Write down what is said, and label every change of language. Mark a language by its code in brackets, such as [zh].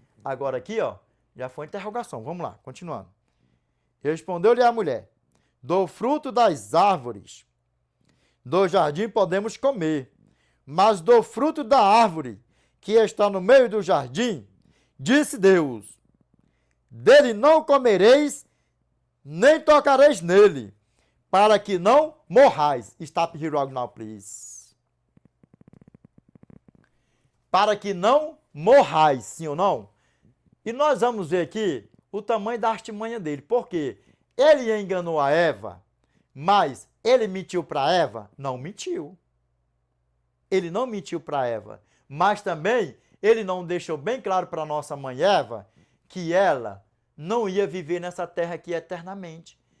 [pt] Agora aqui, ó, já foi interrogação. Vamos lá, continuando. Respondeu-lhe a mulher, do fruto das árvores do jardim podemos comer, mas do fruto da árvore que está no meio do jardim, disse Deus, dele não comereis, nem tocareis nele, para que não morrais. [en] Stop here right now, please. [pt] Para que não morrais, sim ou não? E nós vamos ver aqui o tamanho da artimanha dele. Por quê? Ele enganou a Eva, mas ele mentiu para Eva? Não mentiu. Ele não mentiu para Eva. Mas também ele não deixou bem claro para nossa mãe Eva que ela não ia viver nessa terra aqui eternamente.